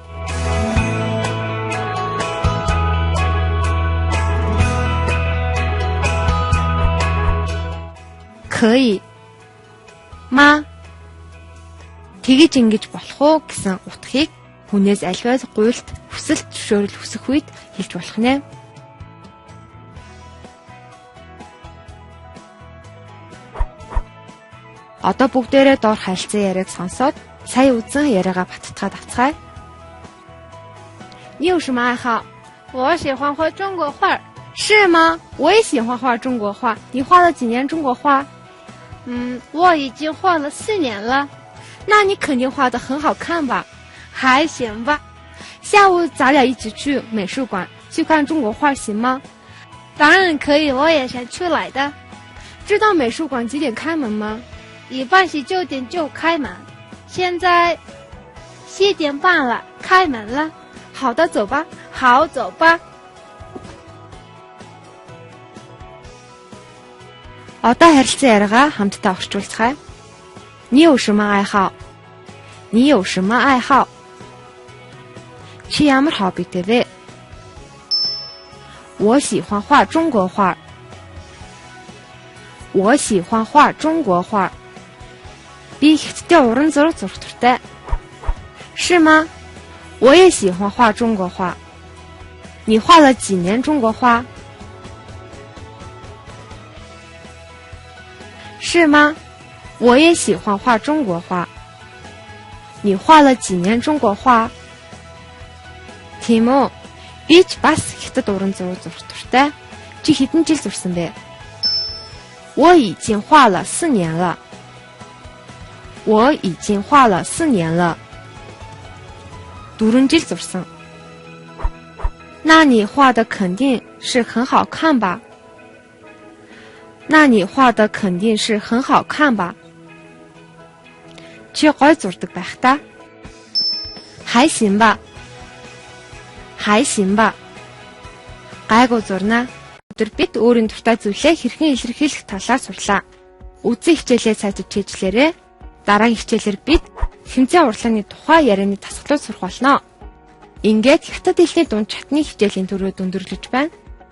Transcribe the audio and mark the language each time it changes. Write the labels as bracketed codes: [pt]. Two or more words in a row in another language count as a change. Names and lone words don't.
[mn] Кэй ма тэгэж ингэж болох уу гэсэн утгыг хүнээс альваас гуйлт хүсэлт зөвшөөрөл хүсэх үед хэлж болох нэ. Одоо бүгдээрээ доор харилцан яриаг сонсоод сая үзэн яриагаа баттгаад авцгаая. [zh] 你有什么爱好？我喜欢画中国画。是吗？我也喜欢画中国画。你画了几年中国画？我已经画了4年了。那你肯定画得很好看吧？还行吧。下午咱俩一起去美术馆去看中国画行吗？当然可以，我也想出来的。知道美术馆几点开门吗？一般是9点就开门，现在7点半了，开门了。好的，走吧。好，走吧。 [mn] Одоо харилцан яриагаа хамтдаа орчуулцгаая. [zh] 你有什么爱好？你有什么爱好？ [mn] Чи ямар хоббитэй вэ? [zh] 我喜欢画中国画。我喜欢画中国画。 [mn] Би ихтэй уран зураг зурх дуртай. [zh] 是吗？我也喜欢画中国画。你画了几年中国画？ 是吗？我也喜欢画中国画。你画了几年中国画？ [mn] Тийм үү? Би ч бас хятад уран зураг зурх дуртай. Чи хэдэн жил зурсан бэ? [zh] 我已经画了4年了。我已经画了4年了。 [mn] 4жил зурсан. [zh] 那你画的肯定是很好看吧？那你画的肯定是很好看吧？ [mn] Чи гой зурдаг байх та? [zh] 还行吧。还行吧。 [mn] Гайгүй зурнаа. Өдөр бид өөрийн дуртай зүйлээ хэрхэн илэрхийлэх талаар сурлаа. Үзэн хичээлээ цаашид чийжлээрээ. Дараагийн хичээлээр бид хэмжээ урлагийн тухай ярианы дасгалууд сурах болно. Ингээд хятад хэлний дунд чатны хичээлийн төрөд өндөрлөж байна.